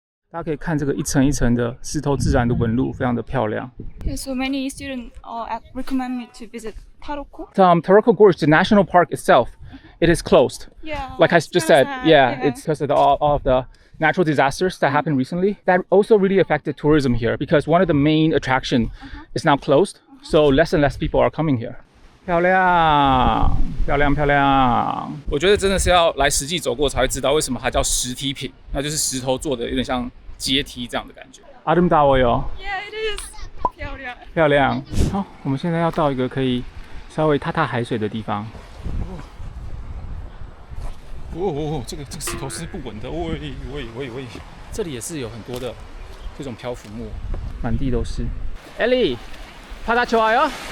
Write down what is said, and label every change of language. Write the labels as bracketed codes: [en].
[zh] 大家可以看这个一层一层的石头自然的纹路，非常的漂亮。 [en] Yeah, so many students recommend me to visit Taroko. Taroko Gorge, the national park itself, it is closed. Yeah. Like I just said, it's because of all of the natural disasters that happened recently. That also really affected tourism here because one of the main attractions is now closed. So less and less people are coming here. [zh] 漂亮，漂亮，漂亮！我觉得真的是要来实际走过才会知道为什么它叫石梯坪，那就是石头做的，有点像阶梯这样的感觉。 [ko] 아름다워요. [en] Yeah, it is. [zh] 漂亮。漂亮。好，我们现在要到一个可以稍微踏踏海水的地方。这个石头是不稳的，喂！这里也是有很多的这种漂浮木，满地都是。 [ko] Ellie， 바다 좋아요？